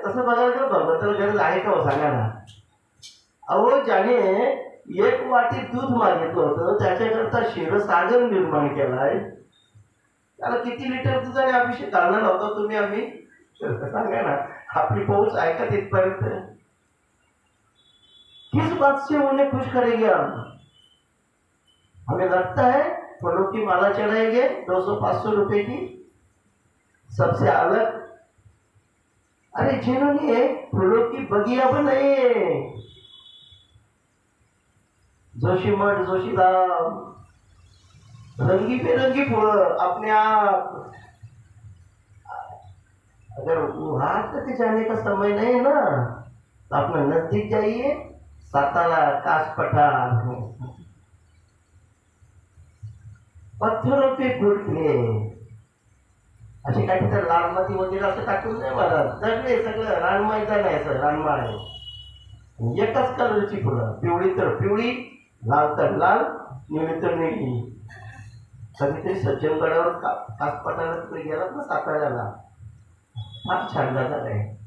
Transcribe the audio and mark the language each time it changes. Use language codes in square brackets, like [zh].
[mr] तसं बघायला गेलं भगवंताला गरज आहे का हो सांगा ना. अहो ज्याने 1 वाटी दूध मागितलं होतं त्याच्याकरता क्षीरसागर निर्माण केलाय, त्याला किती लिटर दुधाने अभिषेक घालणार होता तुम्ही आम्ही सांगा ना. आपली पौच ऐका तिथपर्यंत. [hi] किस बात से उन्हें खुश करेंगे हम? हमें लगता है फलों की माला चढ़ाएंगे 200-500 रुपए की सबसे अलग. अरे जिन्होंने फूलों की बगिया बनाई है, जोशीमठ जोशीराम, रंगी बेरंगी फूल अपने आप. अगर वहां तक जाने का समय नहीं है ना तो अपना नजदीक जाइए, सातारा कास पठार, पत्थरों पे फूल खिले. [mr] असे काही तर लालमाती वगैरे असं टाकून नाही मला. सगळे सगळं रानमाईचा नाही, असं रानमाळ आहे. एकच कलरची फुलं, पिवळी तर पिवळी, लाल तर लाल, निळी तर निळी. कधीतरी सज्जनगडावर कास पठारात गेलात ना साताऱ्याला, फार छान जागा आहे.